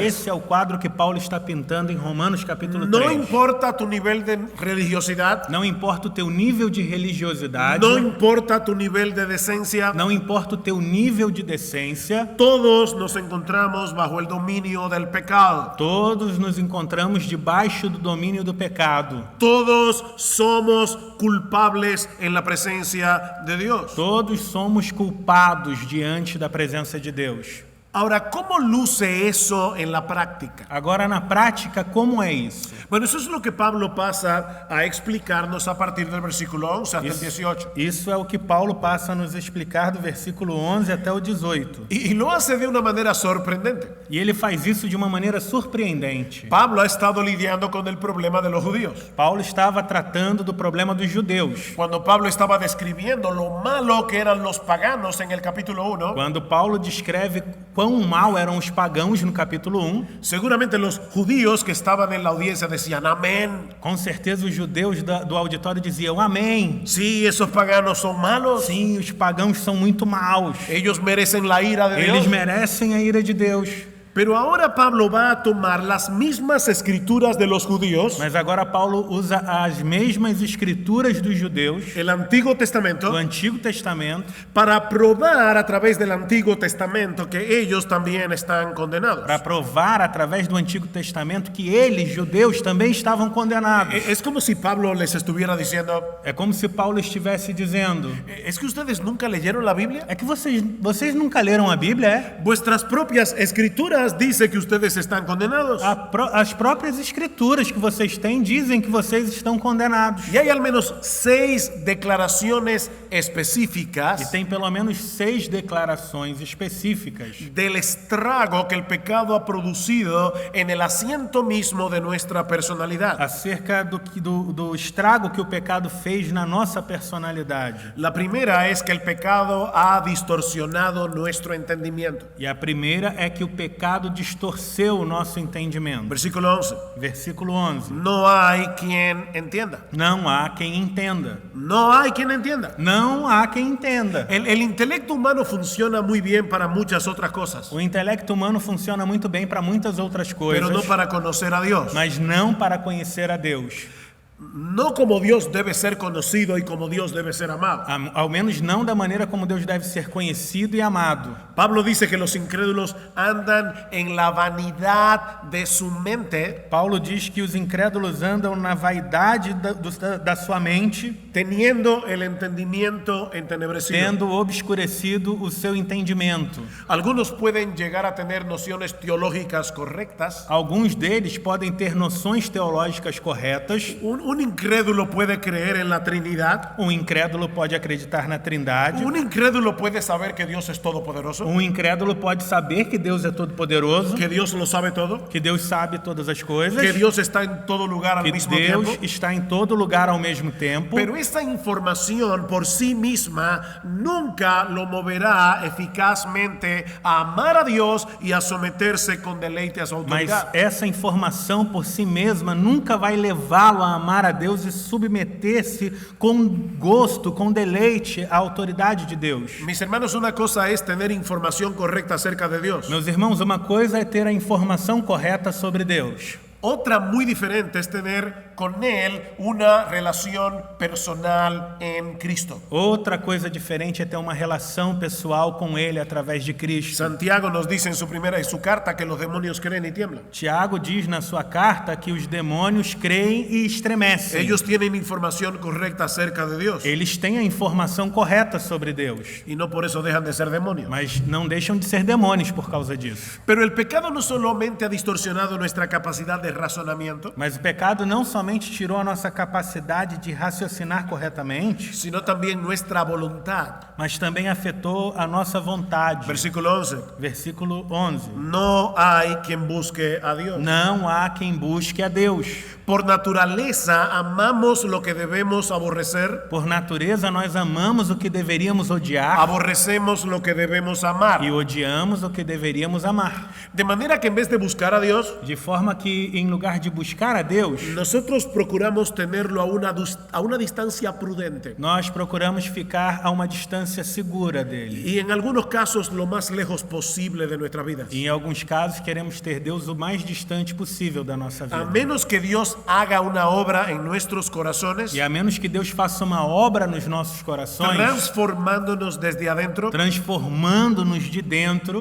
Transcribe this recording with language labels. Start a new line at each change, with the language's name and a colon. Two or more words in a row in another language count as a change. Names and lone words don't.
Portuguese: Esse é o quadro que Paulo está pintando em Romanos capítulo
Spanish: No 3. importa tu nivel de religiosidad,
Portuguese: Não importa o teu nível de religiosidade,
Spanish: no importa tu nivel de decencia,
Portuguese: não importa o teu nível de decência,
Spanish: todos nos encontramos bajo el dominio del pecado.
Portuguese: todos nos encontramos debaixo do domínio do pecado.
Spanish: Todos somos culpables en la presencia de Dios.
Portuguese: Todos somos culpados diante da presença de Deus.
Spanish: Ahora, ¿cómo luce eso en la práctica?
Portuguese: Agora, na prática, como é isso?
Spanish: Bueno, eso es lo que Pablo pasa a explicarnos a partir del versículo 11 hasta el 18.
Portuguese: Isso é o que Paulo passa a nos explicar do versículo 11 até o 18.
Spanish: Y lo hace de una manera sorprendente.
Portuguese: E ele faz isso de uma maneira surpreendente.
Spanish: Pablo ha estado lidiando con el problema de los judíos.
Portuguese: Paulo estava tratando do problema dos judeus.
Spanish: Cuando Pablo estaba describiendo lo malo que eran los paganos en el capítulo 1,
Portuguese: Quando Paulo descreve quão mal eram os pagãos no capítulo 1,
Spanish: seguramente los judíos que estaban en la audiencia decían amén.
Portuguese: com certeza os judeus do auditório diziam amém.
Spanish: Sí, esos paganos son malos.
Portuguese: Sim, os pagãos são muito maus.
Spanish: Ellos merecen la ira de
Portuguese: Eles
Spanish: Dios.
Portuguese: merecem a ira de Deus.
Spanish: Pero ahora Pablo va a tomar las mismas escrituras de los judíos,
Portuguese: Mas agora Paulo usa as mesmas escrituras dos judeus,
Spanish: el Antiguo
Portuguese: do
Spanish: Testamento,
Portuguese: Antigo Testamento,
Spanish: para probar a través del Antiguo Testamento que ellos también están condenados.
Portuguese: para provar através do Antigo Testamento que eles, judeus, também estavam condenados.
Spanish: Es como si Pablo les estuviera diciendo,
Portuguese: É como se Paulo estivesse dizendo:
Spanish: ¿es que ustedes nunca leyeron la Biblia?
Portuguese: é que vocês nunca leram a Bíblia, é?
Spanish: Vuestras propias escrituras dicen que ustedes están condenados.
Portuguese: As próprias escrituras que vocês têm dizem que vocês estão condenados.
Spanish: Y hay al menos 6 declaraciones
Portuguese: E
Spanish: específicas
Portuguese: tem pelo menos 6 declarações específicas
Spanish: del estrago que el pecado ha producido en el asiento mismo de nuestra personalidad.
Portuguese: acerca do estrago que o pecado fez na nossa personalidade.
Spanish: La primera es que el pecado ha distorsionado nuestro entendimiento.
Portuguese: E a primeira é que o pecado pecado distorceu o nosso entendimento.
Spanish: Versículo 11.
Portuguese: Versículo 11.
Spanish: No hay quien entienda.
Portuguese: Não há quem entenda.
Spanish: No hay quien entienda.
Portuguese: Não há quem entenda.
Spanish: El intelecto humano funciona muy bien para muchas otras cosas,
Portuguese: O intelecto humano funciona muito bem para muitas outras coisas,
Spanish: pero no para conocer a Dios.
Portuguese: mas não para conhecer a Deus.
Spanish: No como Dios debe ser conocido y como Dios debe ser amado.
Portuguese: Ao menos não da maneira como Deus deve ser conhecido e amado.
Spanish: Pablo dice que los incrédulos andan en la vanidad de su mente,
Portuguese: Paulo diz que os incrédulos andam na vaidade da sua mente,
Spanish: teniendo el entendimiento entenebrecido.
Portuguese: tendo obscurecido o seu entendimento.
Spanish: Algunos pueden llegar a tener nociones teológicas correctas.
Portuguese: Alguns deles podem ter noções teológicas corretas.
Spanish: Un incrédulo puede creer en la Trinidad.
Portuguese: Um incrédulo pode acreditar na Trindade.
Spanish: Un incrédulo puede saber que Dios es todopoderoso,
Portuguese: Um incrédulo pode saber que Deus é todo-poderoso,
Spanish: que Dios lo sabe todo,
Portuguese: que Deus sabe todas as coisas,
Spanish: que Dios está en todo lugar al
Portuguese: que
Spanish: mismo
Portuguese: Deus
Spanish: tiempo.
Portuguese: está em todo lugar ao mesmo tempo.
Spanish: Pero esta información por sí misma nunca lo moverá eficazmente a amar a Dios y a someterse con deleite a su
Portuguese: Mas
Spanish: autoridad.
Portuguese: essa informação por si mesma nunca vai levá-lo a amar a Deus e submeter-se com gosto, com deleite à autoridade de Deus.
Spanish: Mis hermanos, una cosa es tener información correcta acerca de Dios.
Portuguese: Meus irmãos, uma coisa é ter a informação correta sobre Deus.
Spanish: Otra muy diferente es tener con Él una relación personal en Cristo.
Portuguese: Outra coisa diferente é ter uma relação pessoal com Ele através de Cristo.
Spanish: Santiago nos dice en su carta que los demonios creen y tiemblan.
Portuguese: Tiago diz na sua carta que os demônios creem e estremecem.
Spanish: Ellos tienen información correcta acerca de Dios
Portuguese: Eles têm a informação correta sobre Deus,
Spanish: y no por eso dejan de ser demonios.
Portuguese: mas não deixam de ser demônios por causa disso.
Spanish: Pero el pecado no solamente ha distorsionado nuestra capacidad de razonamiento,
Portuguese: Mas o pecado não somente tirou a nossa capacidade de raciocinar corretamente,
Spanish: sino también nuestra voluntad.
Portuguese: mas também afetou a nossa vontade.
Spanish: Versículo 11.
Portuguese: Versículo 11.
Spanish: No hay quien busque a Dios.
Portuguese: Não há quem busque a Deus.
Spanish: Por naturaleza amamos lo que debemos aborrecer,
Portuguese: Por natureza, nós amamos o que deveríamos odiar
Spanish: aborrecemos lo que debemos amar.
Portuguese: e odiamos o que deveríamos amar.
Spanish: De manera que en vez de buscar a Dios,
Portuguese: De forma que, em lugar de buscar a Deus,
Spanish: nosotros procuramos tenerlo a una distancia prudente
Portuguese: nós procuramos ficar a uma distância segura dele.
Spanish: y en algunos casos lo más lejos posible de nuestras vidas.
Portuguese: E, em alguns casos, queremos ter Deus o mais distante possível da nossa
Spanish: A
Portuguese: vida.
Spanish: menos que Dios haga una obra en nuestros corazones,
Portuguese: E a menos que Deus faça uma obra nos nossos corações,
Spanish: transformándonos desde adentro,
Portuguese: transformando-nos de dentro,